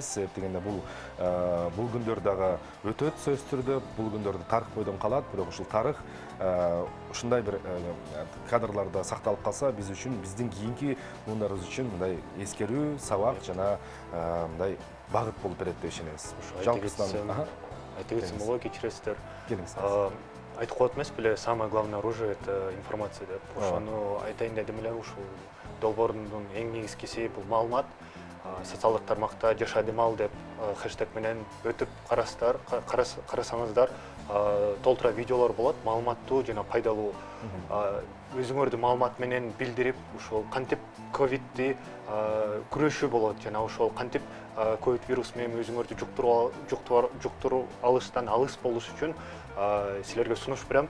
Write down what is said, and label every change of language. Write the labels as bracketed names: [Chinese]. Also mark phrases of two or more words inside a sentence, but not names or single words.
[Kyrgyz] Себеп дегенде бул күндөр дагы өтөт сөзсүз түрдө, бул күндөрдө тарых бойдон калат, бирок ушул тарых ушундай бир кадрларда сакталып калса, биз үчүн, биздин кийинки буундарыбыз үчүн мындай эскерүү, сабак жана мындай багыт болуп берет деп ишенебиз. Айта кетсем болот, кечиресиздер. Келиңиз. Айтып коет эмес беле, [Russian] самое главное оружие — это информация [Kyrgyz] деп. Ошону айтайын дедим эле, ушул долбоордун эң негизгиси бул маалымат. Социалдык тармакта «Жаша Демал» деп хэштег менен өтүп карасаңыздар, толтура видеолор болот, маалыматтуу жана пайдалуу. Өзүңөрдү маалымат менен билдирип, ушул кантип ковидти күрөшүү болот жана ошол кантип ковид вирус менен өзүңөрдү жуктуруп алыштан алыс болуш үчүн силерге сунуш берем.